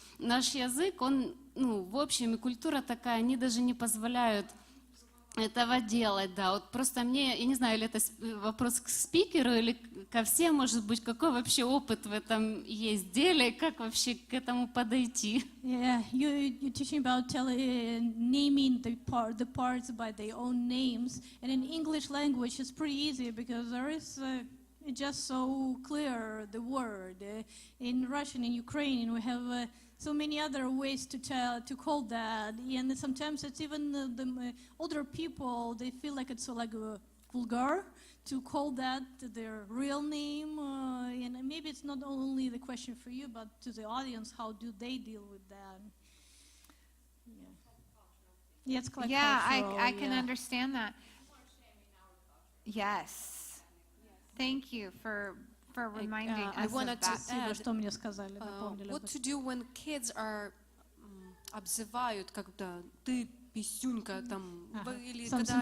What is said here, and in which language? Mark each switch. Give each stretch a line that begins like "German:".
Russian: Наш язык, он, в общем, и культура такая, они даже не позволяют этого делать, да. Вот просто мне, я не знаю, или это вопрос к спикеру, или ко всем, может быть, какой вообще опыт в этом есть деле, как вообще к этому подойти?
English: Yeah, you're teaching about naming the parts by their own names, and in English language it's pretty easy because there is just so clear the word. In Russian, in Ukrainian, we have so many other ways to call that, and sometimes it's even the older people, they feel like it's vulgar to call that their real name, and maybe it's not only the question for you, but to the audience, how do they deal with that? Yeah, it's quite cultural, I can understand that. Yes. Thank you for reminding I us wanted of to that.
Russian: Спасибо, что мне сказали, напомнили об
English: What
Russian: этом.
English: to do when kids are
Russian: обзывают, когда ты писюнька там, или когда они